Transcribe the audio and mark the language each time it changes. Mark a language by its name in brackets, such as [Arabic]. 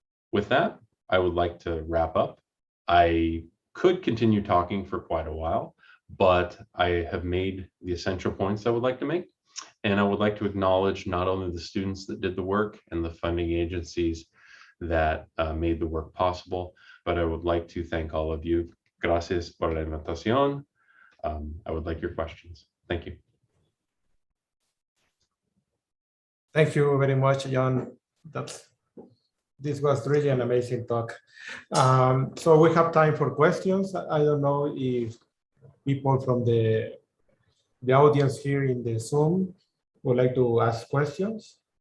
[English] With that, I would like to wrap up. I could continue talking for quite a while, but I have made the essential points I would like to make. And I would like to acknowledge not only the students that did the work and the funding agencies that made the work possible, but I would like to thank all of you. [Spanish] Gracias por la invitación. [English] I would like your questions. Thank you. Thank you very much, John. This was really an amazing talk. So we have time for questions. I don't know if people from the audience here in the Zoom would like to ask questions.